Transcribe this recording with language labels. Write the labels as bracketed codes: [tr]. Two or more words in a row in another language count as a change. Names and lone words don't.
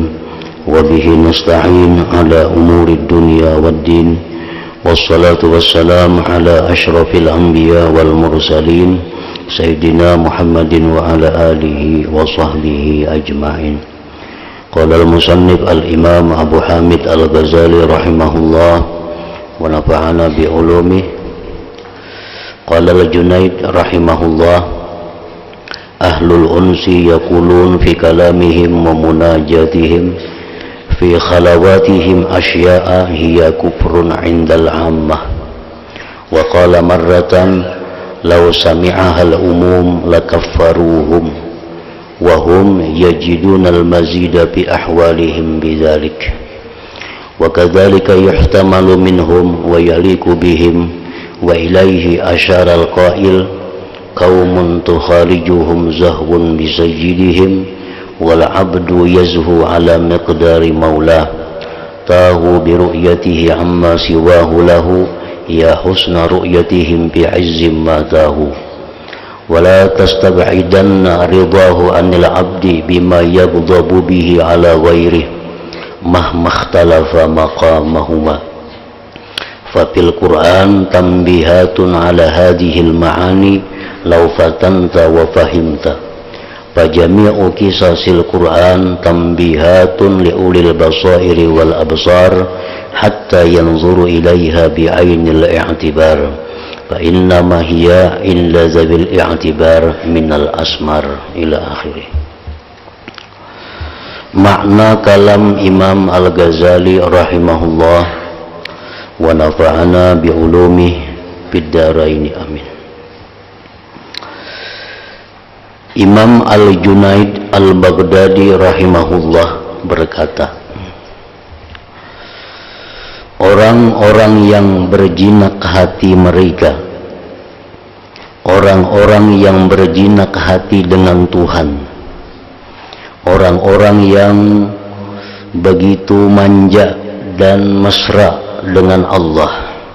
[ar] وبه نستعين على أمور الدنيا والدين. والصلاة والسلام على أشرف الأنبياء والمرسلين سيدنا محمد وعلى آله وصحبه أجمعين. قال المصنف الإمام أبو حامد الغزالي رحمه الله ونفعنا بعلومه. قال الجنيد رحمه الله أهل الأنس يقولون في كلامهم ومناجاتهم في خلواتهم أشياء هي كفر عند العامة. وقال مرة لو سمعها العموم لكفروهم وهم يجدون المزيد بأحوالهم بذلك. وكذلك يحتمل منهم ويليق بهم. وإليه أشار القائل قوم تخالجهم زهو بسيدهم والعبد يزهو على مقدار مولاه تاهوا برؤيته عما سواه له يا حسن رؤيتهم بعز ما تاهوا ولا تستبعدن رضاه عن العبد بما يغضب به على غيره مهما اختلف مقامهما. ففي القرآن تنبيهات على هذه المعاني لو فطنت وفهمت. فجميع قصص القرآن تنبيهات لأولي البصائر والأبصار حتى ينظروا إليها بعين الاعتبار. فإنما هي إلا زبل الاعتبار من الأسمار إلى آخره. [ms] Makna kalam Imam Al-Ghazali [ar] رحمه الله ونفعنا بعلومه في الدارين آمين. [ms] Imam Al-Junaid Al-Baghdadi rahimahullah berkata, orang-orang yang berjinak hati mereka, orang-orang yang berjinak hati dengan Tuhan, orang-orang yang begitu manja dan mesra dengan Allah,